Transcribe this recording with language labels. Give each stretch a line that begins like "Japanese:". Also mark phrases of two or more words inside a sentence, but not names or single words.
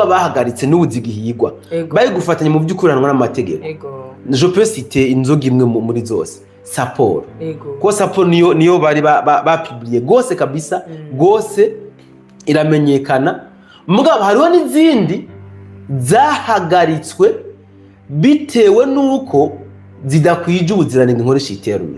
Rundi: bahagaritse n'ubu zigihigwa bari gufatanya mu by'ukuranwa n'amategeko
French: je peux citer
Rundi: inzoga imwe muri zose Sapporo ko Sapporo niyo bari bapubliye gose kabisa gose iramenyekana mugabo hariho n'izindi zahagaritswe bitewe nuko zidakwije ubuziranenge nkoresha iterme